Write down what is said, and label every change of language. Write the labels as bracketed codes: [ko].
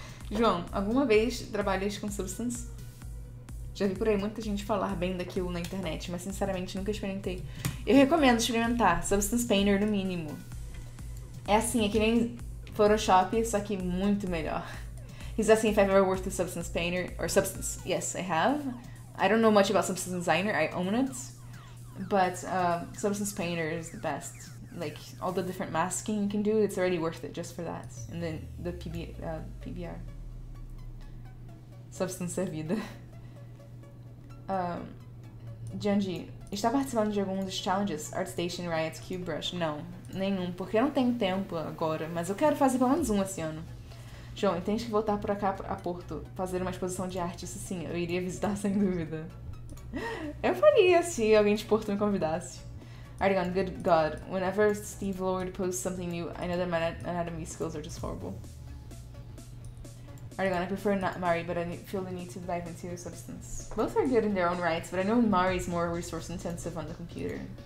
[pt] João, alguma vez trabalhas com Substance? Já vi por aí muita gente falar bem daquilo na internet, mas sinceramente nunca experimentei. Eu recomendo experimentar, Substance Painter no mínimo. É assim, é que nem Photoshop, só que muito melhor. [en] He's asking if I've ever worked with Substance Painter, or Substance. Yes, I have. I don't know much about Substance Designer, I own it. But Substance Painter is the best. Like, all the different masking you can do, it's already worth it just for that. And then the PBR. [pt] Substance é vida. Janji, está participando de algum dos challenges? ArtStation, Riot, ZBrush? Não, nenhum, porque eu não tenho tempo agora, mas eu quero fazer pelo menos um esse ano. João, tens que voltar por cá a Porto, fazer uma exposição de arte, isso sim, eu iria visitar sem dúvida. Eu faria se alguém de Porto me convidasse. [en] Argon, good God, whenever Steve Lord posts something new, I know that my anatomy skills are just horrible. Argon, I prefer not Mari, but I feel the need to dive into Substance. Both are good in their own rights, but I know Mari's more resource intensive on the computer.